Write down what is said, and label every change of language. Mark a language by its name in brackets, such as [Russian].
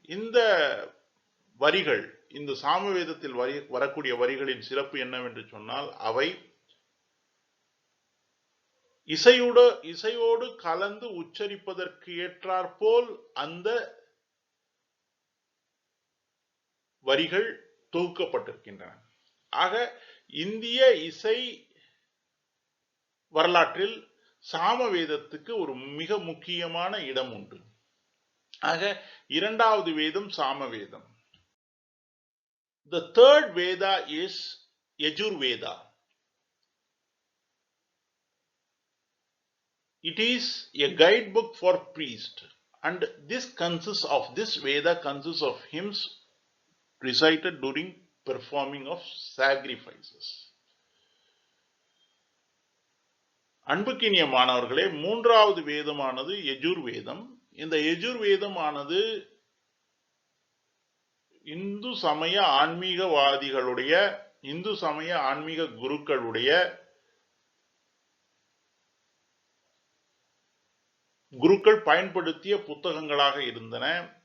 [Tamil] இந்த வரிகள், இந்த சாமவேதத்தில் வரக்கூடிய வரிகளின் சிறப்பு என்னவென்று சொன்னால், அவை இசையோடு கலந்து உச்சரிப்பதற்கு ஏற்றாற்போல் அந்த வரிகள் தொகுக்கப்பட்டிருக்கின்றன. ஆக இந்திய இசை வரலாற்றில் சாமவேதத்துக்கு ஒரு மிக முக்கியமான இடம் உண்டு. ஆக இரண்டாவது வேதம் சாமவேதம். [English] The third Veda is Yajurveda. It is a guidebook for priests, and this Veda consists of hymns recited during performing of sacrifices. [Tamil] அன்புக்கினிய மாணவர்களே, மூன்றாவது வேதமானது யஜுர்வேதம். இந்த யஜுர்வேதமானது இந்து சமய ஆன்மீகவாதிகளுடைய, இந்து சமய ஆன்மீக குருக்களுடைய குருக்கள் பயன்படுத்திய புத்தகங்களாக இருந்தன.